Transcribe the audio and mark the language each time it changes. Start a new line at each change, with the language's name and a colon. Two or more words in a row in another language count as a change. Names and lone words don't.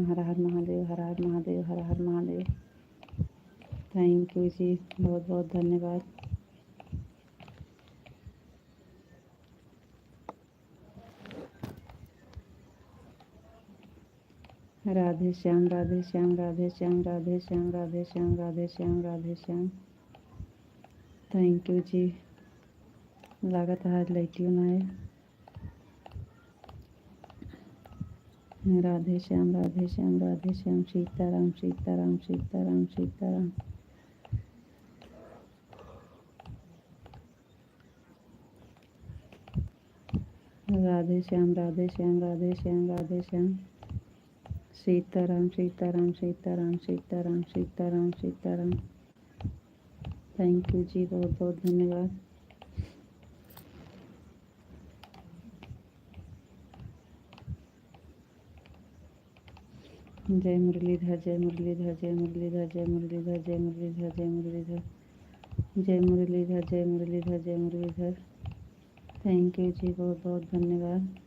Hindi: हर हर महादेव, हर हर महादेव, हर हर महादेव।
English: Thank you
Hindi: जी, बहुत बहुत धन्यवाद। राधे श्याम, राधे श्याम, राधे श्याम, राधे श्याम, राधे श्याम, राधे श्याम, राधे श्याम।
English: Thank you
Hindi: जी। लागत आज लाइटियों ना है। राधे श्याम, राधे श्याम, राधे श्याम। सीताराम, सीताराम, सीताराम, सीताराम। राधे श्याम, राधे श्याम, राधे श्याम, राधे श्याम। सीताराम, सीताराम, सीताराम, सीताराम, सीताराम, सीताराम।
English: Thank you
Hindi: जी, बहुत बहुत धन्यवाद। जय मुरलीधर, जय मुरलीधर, जय मुरलीधर, जय मुरलीधर, जय मुरलीधर, जय मुरलीधर, जय मुरलीधर, जय मुरलीधर, जय मुरलीधर।
English: Thank you
Hindi: जी, बहुत बहुत धन्यवाद।